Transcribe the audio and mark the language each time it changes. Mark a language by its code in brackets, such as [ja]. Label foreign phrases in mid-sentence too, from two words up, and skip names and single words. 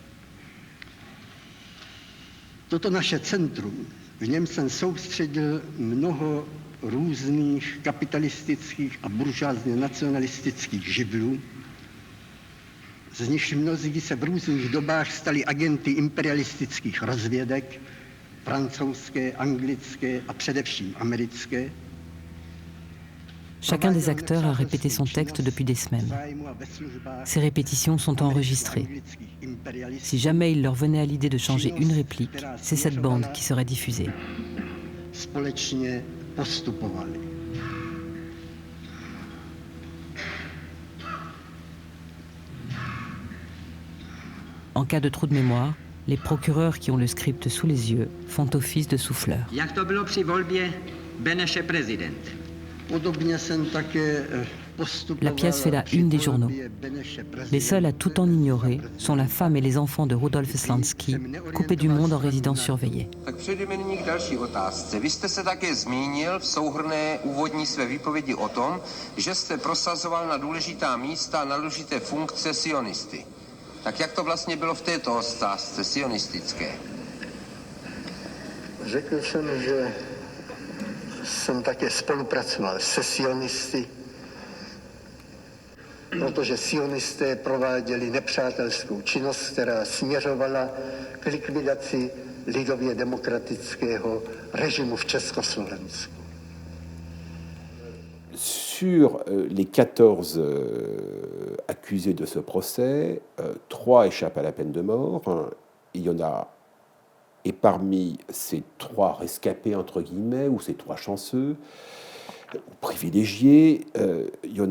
[cs] Toto naše centrum, v něm jsem soustředil mnoho různých kapitalistických a buržoázně nacionalistických živlů, z nichž mnozí se v různých dobách stali agenty imperialistických rozvědek, francouzské, anglické a především americké. [fr] Chacun des acteurs a répété son texte depuis des semaines. Ces répétitions sont enregistrées. Si jamais il leur venait à l'idée de changer une réplique, c'est cette bande qui serait diffusée. [cs] Společně postupovali. [fr] En cas de trou de mémoire, les procureurs qui ont le script sous les yeux font office de souffleurs. [cs] Jak to bylo při volbě Beneše prezident? Podobně jsem také [fr] La pièce fait la une des journaux. Les seuls à tout en ignorer sont la femme et les enfants de Rudolf Slansky, coupés du monde en résidence surveillée. [cs] Tak přejdeme nyní k další otázce. Vy jste se také zmínil v souhrnné úvodní své výpovědi o tom, že jste prosazoval na důležitá místa a na důležité funkce sionisty. Tak jak to vlastně bylo v této otázce sionistické? Řekl jsem, že jsem také spolupracoval se sionisty, protože sionisté prováděli nepřátelskou činnost, která směřovala k likvidaci lidově demokratického režimu v Československu. [fr] Sur les 14 accusés de ce procès, 3 échappent à la peine de mort. Il y en a, et parmi ces 3 rescapés, entre guillemets, ou ces 3 chanceux, privilégiés, il y en